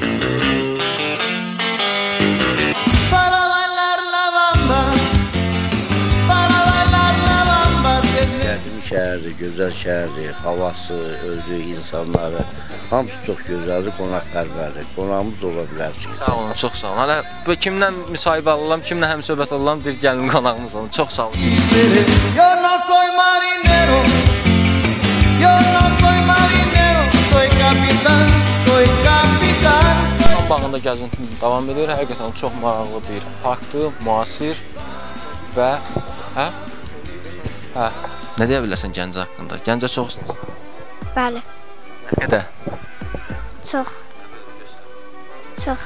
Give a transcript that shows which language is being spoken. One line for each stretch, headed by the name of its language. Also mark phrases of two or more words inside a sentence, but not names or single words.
Azerbaijani: Qədim şəhərdir, gözəl şəhərdir, havası, özü, insanları, hamısı çox gözəldir, qonaqpərvərdir. Qonağımız ola bilərsiniz. Sağ olun, çox sağ olun. Hələ kimdən müsahibə alıram, kimlə həmsöhbət alıram, bir gəlin qonağımız olun. Çox sağ olun.
Spanish: Yo no soy marinero, yo no soy marinero, soy kapitan, soy kapitan.
Azerbaijani: Xan bağında gəzintim davam edir. Həqiqətən çox maraqlı bir parkdır, müasir və nə deyə bilərsən Gəncə haqqında? Gəncə çox istəyirsən? Bəli. Nə qədər? Çox. Çox.